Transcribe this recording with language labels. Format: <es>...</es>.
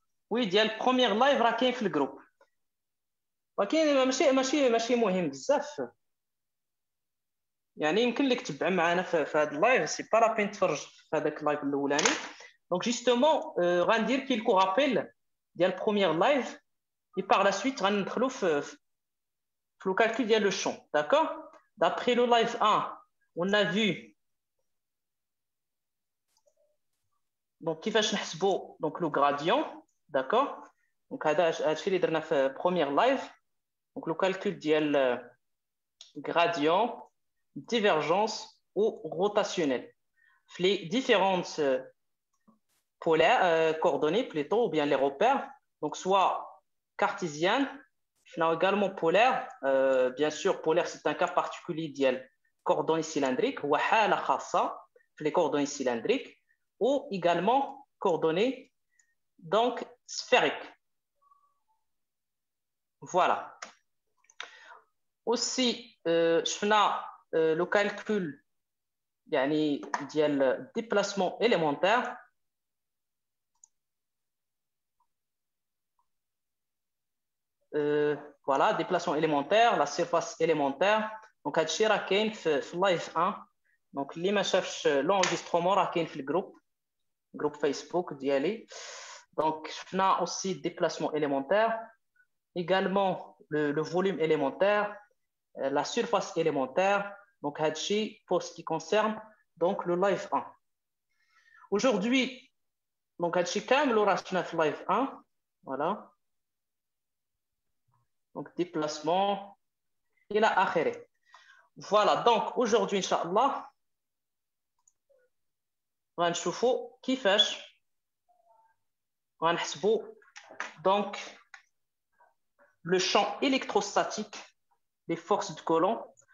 <ar>وي ديال بروميير لايف راه كاين في الجروب ولكن ماشي مهم بزاف يعني يمكن لك تتبع معنا في هذا اللايف سي با لا بين تفرج في هذاك اللايف الاولاني. دونك جوستومون غندير كيلكو رابيل ديال بروميير لايف</ar> <fr>et par la suite</fr> <ar>غندخلوا في le calcul ديال le champ.</ar> <fr>D'accord? D'après le live 1 on a vu donc</fr> <ar>كيفاش نحسبوا</ar> <fr>donc le gradient. D'accord?</fr> <ar>Donc هذا الشيء اللي درنا في première live.</ar> <fr>Donc le calcul ديال gradient, divergence ou rotationnel. Les différentes polaires, coordonnées plutôt, ou bien les repères, donc soit cartésienne, également polaire, bien sûr polaire c'est un cas particulier ديال coordonnées cylindriques, ou</fr> <ar>حالة خاصة</ar> <fr>les coordonnées cylindriques, ou également coordonnées donc sphériques. Voilà. Aussi,</fr> <ar>شفنا</ar> <fr>le calcul يعني ديال déplacement élémentaire. Voilà, déplacement élémentaire, la surface élémentaire.</fr> <ar>Donc هادشي راه كاين في لايف 1. دونك اللي ما شافش l'enregistrement راه كاين في الجروب فيسبوك ديالي. دونك شفنا</ar> <fr>aussi déplacement élémentaire, également le volume élémentaire, la surface élémentaire. Donc</fr> <ar>هادشي</ar> <fr>pour ce qui concerne donc le live 1. Aujourd'hui donc</fr> <ar>هادشي كامل راه شفنا في live 1.</ar> <fr>Voilà. Donc déplacement</fr> <ar>الى اخره.</ar> <fr>Voilà, donc aujourd'hui inchallah</fr> <ar>غنشوفوا كيفاش غنحسبوا</ar> <fr>donc le champ électrostatique des forces de Coulomb.</fr>